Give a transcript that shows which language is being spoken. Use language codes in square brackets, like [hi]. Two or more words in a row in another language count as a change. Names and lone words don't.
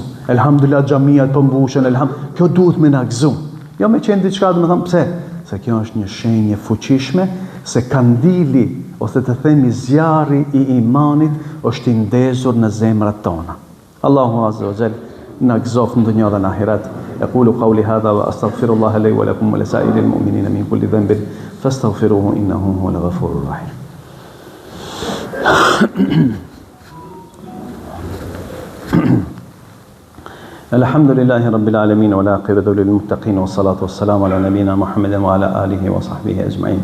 [sq] Elhamdulillah xhamiat po mbushen, kjo duhet me na gëzum. Jo me qenë diçka, do të them pse? Se kjo është një shenjë fuqishme se kandili ose të themi zjarri i imanit është i ndezur në zemrat tona. Allahu [ar] عز وجل [sq] na gëzof në dunjë dhe në ahiret. [ar] أقول قولي هذا وأستغفر الله لي ولكم ولسائر المؤمنين من كل ذنب فاستغفروه إنه هو الغفور الرحيم. الحمد لله رب العالمين والعاقبة للمتقين والصلاة والسلام على نبينا محمد وعلى آله وصحبه أجمعين.